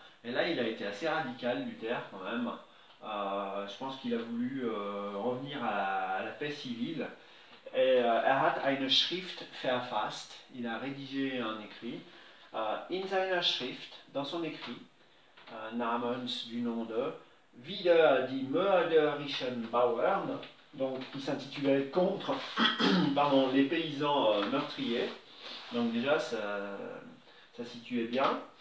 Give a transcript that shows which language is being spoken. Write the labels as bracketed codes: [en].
[fr] Et là, il a été assez radical, Luther, quand même. Je pense qu'il a voulu revenir à la paix civile. [de] Et, hat eine Schrift verfasst. [fr] Il a rédigé un écrit. [de] In seiner Schrift, [fr] dans son écrit, [de] namens [fr] du nom de [de] Wider die mörderischen Bauern, [fr] donc qui s'intitulait contre pardon, les paysans meurtriers. Donc déjà, ça situait bien.